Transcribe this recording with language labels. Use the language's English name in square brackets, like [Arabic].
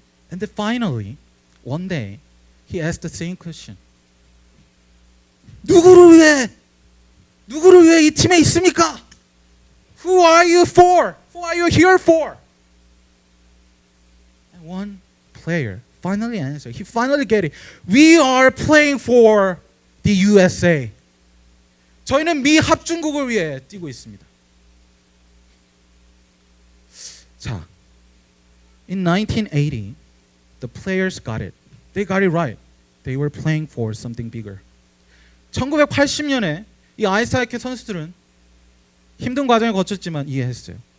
[English] And then finally, one day, he asked the same question. [Korean] 누구를 위해 이 팀에 있습니까? [English] Who are you for? Who are you here for? And one player finally answered. He finally get it. We are playing for the USA. [Korean] 저희는 미 합중국을 위해 뛰고 있습니다. [English] 자, in 1980, the players got it. They got it right. They were playing for something bigger. [Korean] 1980년에 이 아이스하키 선수들은 힘든 과정을 거쳤지만 이해했어요.